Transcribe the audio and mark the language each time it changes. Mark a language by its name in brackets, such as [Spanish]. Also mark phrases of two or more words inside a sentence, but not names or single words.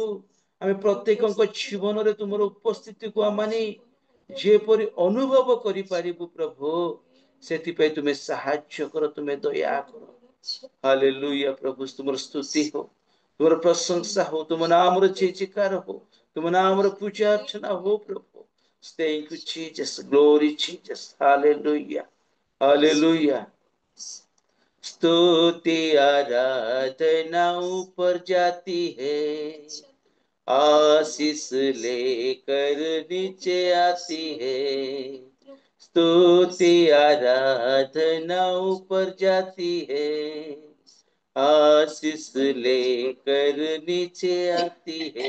[Odia] ଆମେ ପ୍ରତ୍ୟେକଙ୍କ ଜୀବନରେ ତୁମର ଉପସ୍ଥିତିକୁ ଆମେ ଯେପରି ଅନୁଭବ କରିପାରିବୁ ପ୍ରଭୁ, ସେଥିପାଇଁ ତୁମେ ସାହାଯ୍ୟ କର, ତୁମେ ଦୟା କର। ହାଲେଲୁୟା ପ୍ରଭୁ, ତୁମର ସ୍ତୁତି हो, ତୁମର ପ୍ରଶଂସା हो, ତୁମ ନାମର ଜୟଜୟକାର हो, ତୁମ ନାମର ପୂଜା ଅର୍ଚ୍ଚନା हो ପ୍ରଭୁ। [English] Thank you Jesus, glory Jesus, hallelujah, hallelujah। [Hindi] स्तुति आराधना ऊपर जाती है, आशीष लेकर नीचे आती है। स्तुति आराधना ऊपर जाती है, आशीष लेकर नीचे आती है।